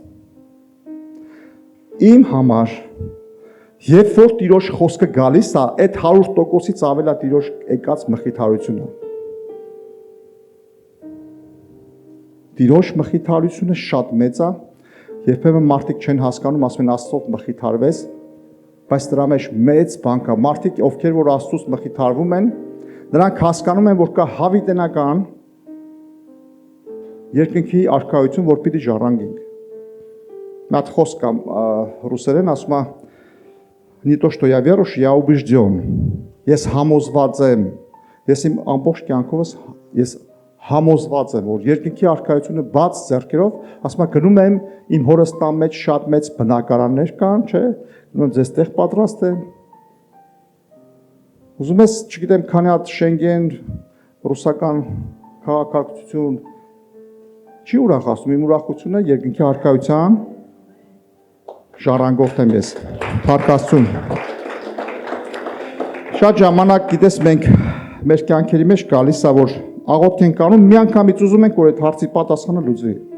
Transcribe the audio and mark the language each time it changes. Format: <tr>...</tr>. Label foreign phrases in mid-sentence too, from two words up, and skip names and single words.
<hy>իմ համար, երբ որ Տիրոջ խոսքը գալիս է, այդ 100%-ից ավել է Տիրոջ եկած մխիթարությունը։ Տիրոջ մխիթարությունը շատ մեծ է, երբեմն մարդիկ չեն հասկանում, ասում են Աստծով մխիթարվես, բայց դրա մեջ մեծ բան կա։ Մարդիկ, ովքեր որ Աստծուց մխիթարվում են, նրանք հասկանում են, որ կա հավիտենական երկնքի արքայություն, որ պիտի ժառանգենք։ Մի հատ խոսք կա ռուսերեն, ասում է</hy> <ru>«Не то, что я верующий, я убежден».</ru> <hy>Ես համոզված եմ, ես իմ ամբողջ կյանքովս ես համոզված եմ, որ երկնքի արքայությունը բաց ձեռքերով, ասում եմ գնում եմ իմ հորս տան մեջ շատ մեծ բնակարաններ կան, չէ՞, գնում եմ ձեզ տեղ պատրաստ եմ։ Ուզում ես, չգիտեմ, քանի հատ Շենգեն, ռուսական քաղաքակրթություն չի ուրախացնում, իմ ուրախությունը երկնքի արքայության ժառանգորդ եմ ես, փառքաստուն։ Շատ ժամանակ գիտես մենք մեր կյանքերի մեջ գալիս է, որ աղոթք ենք անում, միանգամից ուզում ենք, որ այդ հարցի պատասխանը լուծվի։</hy>